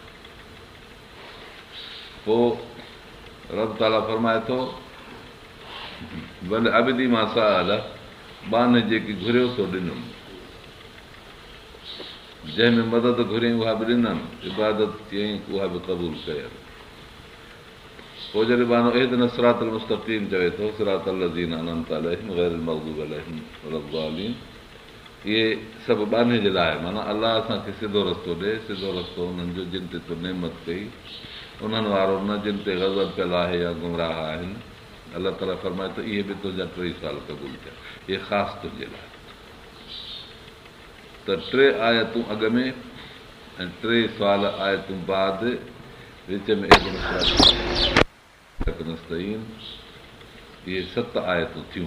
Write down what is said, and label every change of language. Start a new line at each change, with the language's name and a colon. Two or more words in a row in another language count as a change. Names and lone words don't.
Sindhi: पोइ रब ताला फरमाए थो भले अबदी मां साल, बाने जेकी घुरियो सो ॾिनुमि, जंहिंमें मदद घुरियईं उहा बि ॾिनमि, इबादत कयईं उहा बि क़बूल कयल। पोइ जॾहिं बानो
Arabic: اهدنا الصراط المستقيم
Sindhi: चवे थो,
Arabic: صراط الذين أنعمت عليهم غير المغضوب عليهم ولا الضالين,
Sindhi: इहे सभु बाने जे लाइ, माना अलाह असांखे सिधो रस्तो ॾे, सिधो रस्तो उन्हनि जो जिन ते तो नेमत कई, उन्हनि वारो न जिन ते ग़ज़ब कयल आहे या गुमराह आहिनि। अलाह ताला फरमाए थो इहे बि तुंहिंजा 3 साल क़बूल कया, इहे ख़ासि तुंहिंजे लाइ। त 3 आयतूं अॻ में ऐं 3 साल आयतूं बाद, विच में इहे 7 आयतूं थियूं।